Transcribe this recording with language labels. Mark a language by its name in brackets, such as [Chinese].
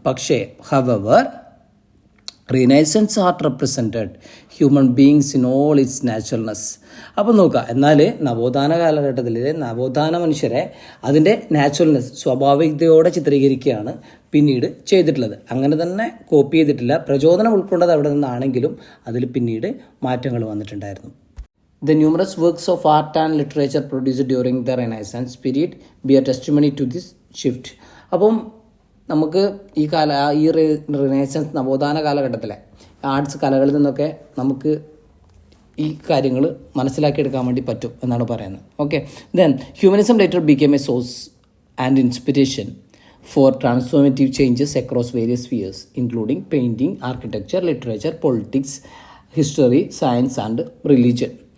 [Malayalam] പക്ഷേ [English] However renaissance art represented human beings in all its naturalness. [Malayalam] അപ്പം നോക്കുക, എന്നാൽ നവോത്ഥാന കാലഘട്ടത്തിൽ നവോത്ഥാന മനുഷ്യരെ അതിൻ്റെ നാച്ചുറൽനെസ് സ്വാഭാവികതയോടെ ചിത്രീകരിക്കുകയാണ് പിന്നീട് ചെയ്തിട്ടുള്ളത്. അങ്ങനെ തന്നെ കോപ്പി ചെയ്തിട്ടില്ല. പ്രചോദനം ഉൾക്കൊണ്ടത് അവിടെ നിന്നാണെങ്കിലും അതിൽ പിന്നീട് മാറ്റങ്ങൾ വന്നിട്ടുണ്ടായിരുന്നു. [English] The numerous works of art and literature produced during the Renaissance period bear testimony to this shift. [Malayalam] അപ്പം നമുക്ക് ഈ റിനൈസൻസ് നവോത്ഥാന കാലഘട്ടത്തിലെ ആർട്സ് കലകളിൽ നിന്നൊക്കെ നമുക്ക് ഈ കാര്യങ്ങൾ മനസ്സിലാക്കിയെടുക്കാൻ വേണ്ടി പറ്റും എന്നാണ് പറയുന്നത്. [English] Okay, then humanism later became a source and inspiration for transformative changes across various spheres including painting, architecture, literature, politics, history, science and religion.